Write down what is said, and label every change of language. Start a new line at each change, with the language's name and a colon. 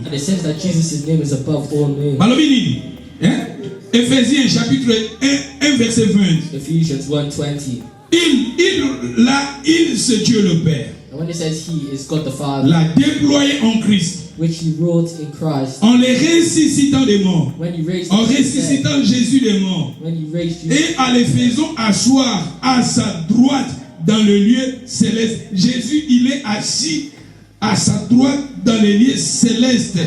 English: And it says that Jesus' name is above all names.
Lingala: Balobi nini?
French: Éphésiens chapitre 1 verset 20.
English: Ephesians 1:20.
French: Il c'est Dieu le Père.
English: And when it says He is God the Father,
French: L'a déployé en Christ.
English: which He wrought in Christ,
French: En les ressuscitant des morts.
English: when He raised
French: En
English: Jesus from the dead,
French: ressuscitant Jésus des morts.
English: when He raised Jesus,
French: Et en les faisant asseoir à sa droite dans le lieu céleste. Jésus, il est assis à sa droite dans les lieux célestes.